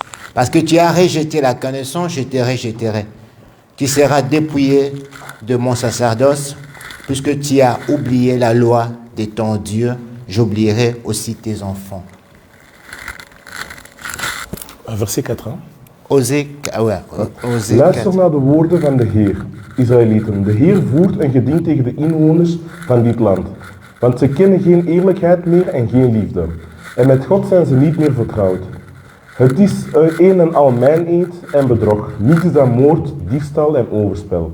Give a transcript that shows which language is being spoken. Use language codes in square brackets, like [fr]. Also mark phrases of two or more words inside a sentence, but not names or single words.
[fr] Parce que tu as rejeté la connaissance, je te rejetterai. Tu seras dépouillé de mon sacerdoce, puisque tu as oublié la loi de ton Dieu, j'oublierai aussi tes enfants. verset 4. Osée 4. [nl] Luister naar de woorden van de Heer, Israëlieten. De Heer voert een geding tegen de inwoners van dit land. Want ze kennen geen eerlijkheid meer en geen liefde. En met God zijn ze niet meer vertrouwd. Het is een en al mijn-eed en bedrog, niets dan moord, diefstal en overspel.